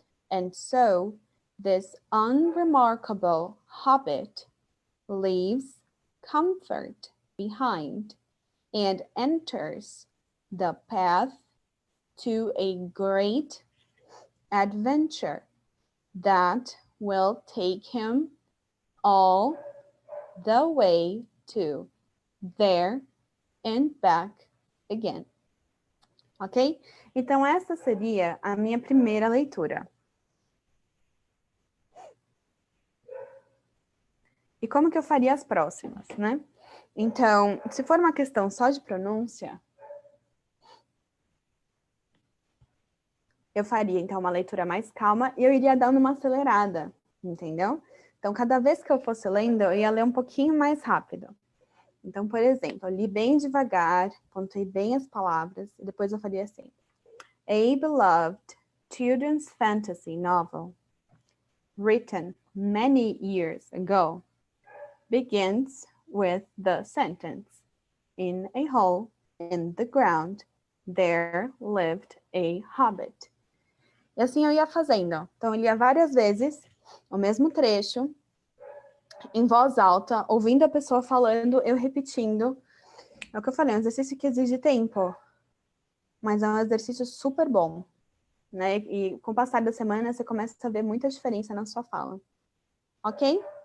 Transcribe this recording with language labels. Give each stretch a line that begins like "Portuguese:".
English: And so, this unremarkable hobbit leaves comfort behind and enters the path to a great adventure that will take him all the way to there and back again. Ok?
Portuguese: Então, essa seria a minha primeira leitura. E como que eu faria as próximas, né? Então, se for uma questão só de pronúncia, eu faria, então, uma leitura mais calma e eu iria dando uma acelerada, entendeu? Então, cada vez que eu fosse lendo, eu ia ler um pouquinho mais rápido. Então, por exemplo, eu li bem devagar, pontuei bem as palavras, e depois eu faria assim.
English: A beloved children's fantasy novel, written many years ago, begins with the sentence, in a hole in the ground, there lived a hobbit.
Portuguese: E assim eu ia fazendo. Então, eu lia várias vezes o mesmo trecho, em voz alta, ouvindo a pessoa falando, eu repetindo. É o que eu falei, é um exercício que exige tempo, mas é um exercício super bom, né? E com o passar da semana, você começa a ver muita diferença na sua fala. Ok?